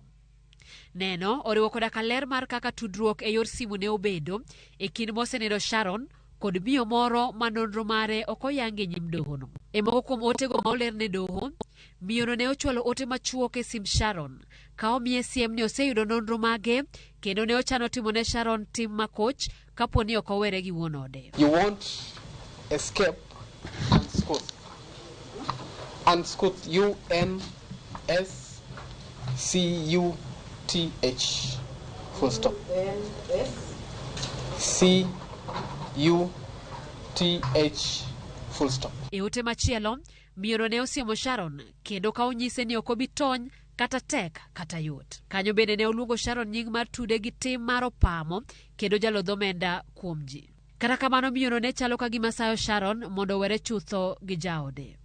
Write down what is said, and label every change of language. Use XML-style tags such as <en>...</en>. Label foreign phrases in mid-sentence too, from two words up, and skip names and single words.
<luo>Neno oriwo koda ka ler mar kaka tudruok e yor simu ne obedo e kind mosenindo Sharon kod miyo moro ma nonro mare ok oyangi e nyim dohono. E moko kuom otego ma oler ne doho, miyono ne ochwalo ote machuok e sim Sharon ka omiye siem ni oseyudo nonro mage kendo ne ochano timo ne Sharon tim makoch kapo ni ok owere gi wuon ode.</luo> <en>You want escape unscothed. Unscothed. U-N-S-C-U-T-H. Full stop. C-U-T-H. Full stop.</en> <luo>E ote machielo, miyono ne osiemo Sharon kendo ka onyise ni ok obi tony kata tek kata yot. Kanyo bende ne oluongo Sharon nying mar tude gi tim mar opamo kendo jalodh omenda kuom ji. Kata kamano miyono ne chalo ka gima sayo Sharon mondo owere chutho gi jaode.</luo>